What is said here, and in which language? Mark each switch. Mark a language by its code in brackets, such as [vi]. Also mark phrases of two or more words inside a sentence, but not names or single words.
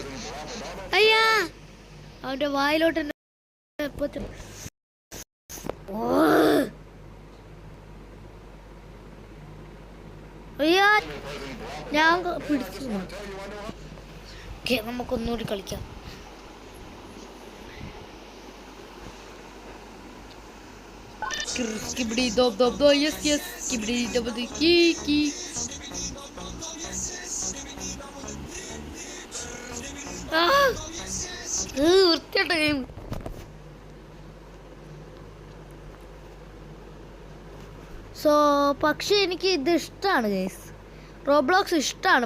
[ml] അയ്യാ, അവൻ്റെ വായിലോട്ട് തന്നെ അയ്യാ ഞാൻ പിടിച്ചു. ഓക്കെ, നമുക്കൊന്നുകൂടി കളിക്കാം. Skibidi dob dob do, [en] yes yes, skibidi dob do, ki. [ml] വൃത്തിയായിട്ട ഗെയിം. സോ പക്ഷേ എനിക്ക് ഇത് ഇഷ്ടമാണ് ഗൈസ്, റോബ്ലോക്സ് ഇഷ്ടമാണ്.